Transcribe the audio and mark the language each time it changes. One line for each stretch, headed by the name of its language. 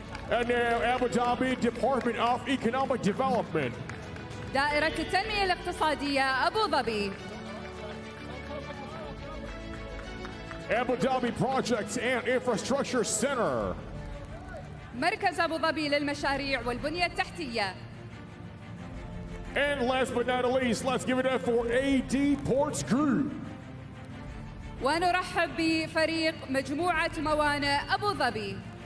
English: And now Abu Dhabi Department of Economic Development.
Arabic: دائرة التنمية الاقتصادية أبو ظبي.
English: Abu Dhabi Projects and Infrastructure Center.
Arabic: مركز أبو ظبي للمشاريع والبنية التحتية.
English: And last but not least, let's give it up for AD Ports Group.
Arabic: ونرحب بفريق مجموعة موانئ أبو ظبي.